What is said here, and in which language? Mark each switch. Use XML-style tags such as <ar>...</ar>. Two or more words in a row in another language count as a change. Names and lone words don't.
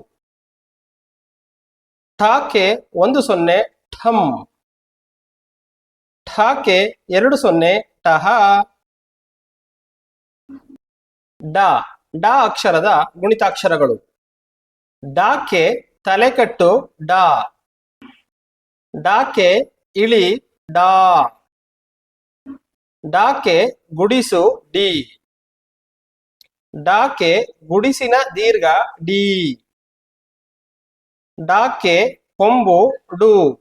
<kn>ಠಾಕ್ಕೆ 10 ಠಂ. ಠಾಕ್ಕೆ 20 ಟಹ. ಡ. ಡ ಅಕ್ಷರದ ಗುಣಿತಾಕ್ಷರಗಳು. ಡಾಕ್ಕೆ ತಲೆಕಟ್ಟು ಡಾ. ಡಾಕ್ಕೆ ಇಳಿ ಡಾ. ಡಾಕ್ಕೆ ಗುಡಿಸು ಡಿ. ಡಾಕ್ಕೆ ಗುಡಿಸಿನ ದೀರ್ಘ ಡಿ. ಡಾಕ್ಕೆ ಕೊಂಬು ಡು.</kn>